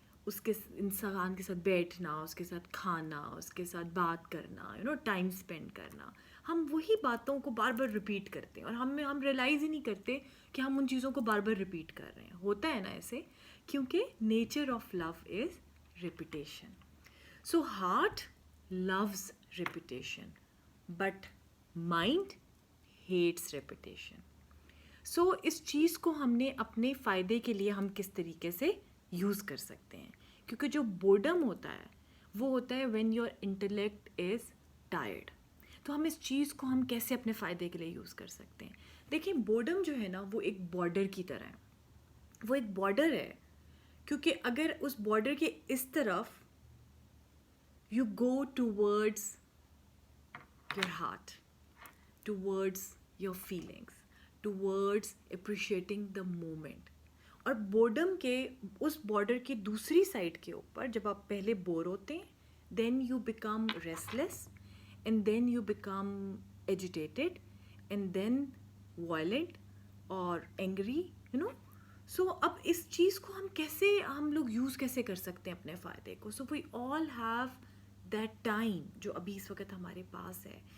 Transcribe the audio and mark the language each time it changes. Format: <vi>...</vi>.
<hi>उसके इंसान के साथ बैठना, उसके साथ खाना, उसके साथ बात करना, टाइम स्पेंड करना, हम वही बातों को बार बार रिपीट करते हैं और हम रियलाइज़ ही नहीं करते कि हम उन चीज़ों को बार बार रिपीट कर रहे हैं। होता है ना ऐसे?</hi> <en>क्योंकि nature of love is repetition. So heart loves repetition, but mind hates repetition.</en> <hi>सो इस चीज़ को हमने अपने फ़ायदे के लिए हम किस तरीके से यूज़ कर सकते हैं, क्योंकि जो बोर्डम होता है वो होता है</hi> <en>When your intellect is tired.</en> <hi>तो हम इस चीज़ को हम कैसे अपने फ़ायदे के लिए यूज़ कर सकते हैं? देखिए, बोर्डम जो है ना वो एक बॉर्डर की तरह है। वो एक बॉर्डर है, क्योंकि अगर उस बॉर्डर के इस तरफ</hi> <en>you go towards your heart, towards your feelings, towards appreciating the moment.</en> <hi>और बोर्डम के उस बॉर्डर की दूसरी साइड के ऊपर जब आप पहले बोर होते हैं,</hi> <en>then you become restless, and then you become agitated, and then violent</en> <hi>और एंग्री, सो अब इस चीज़ को हम लोग यूज़ कैसे कर सकते हैं अपने फ़ायदे को?</hi> <en>so we all have that time</en> <hi>जो अभी इस वक्त हमारे पास है।</hi>